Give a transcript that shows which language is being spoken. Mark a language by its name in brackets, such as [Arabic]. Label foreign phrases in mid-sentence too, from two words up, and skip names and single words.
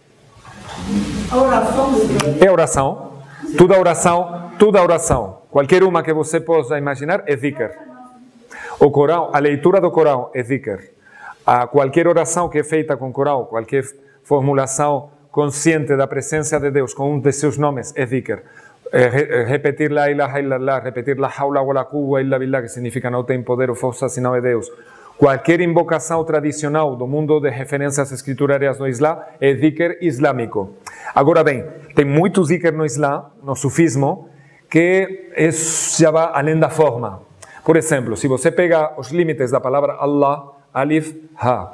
[Portuguese] É oração. Toda oração. Qualquer uma que você possa imaginar é dhikr. O Corão, a leitura do Corão é dhikr. Qualquer oração que é feita com o Corão, qualquer formulação consciente da presença de Deus com um de seus nomes é dhikr. Repetir [Arabic] لا إله إلا الله, [Portuguese] repetir [Arabic] لا حول ولا قوة إلا بالله, [Portuguese] que significa não tem poder ou força senão é Deus. Qualquer invocação tradicional do mundo de referências escriturárias no Islã é dhikr islâmico. Agora bem, tem muitos dhikr no Islã, no sufismo, que já vai além da forma. Por exemplo, se você pega os limites da palavra Allah, alif, ha.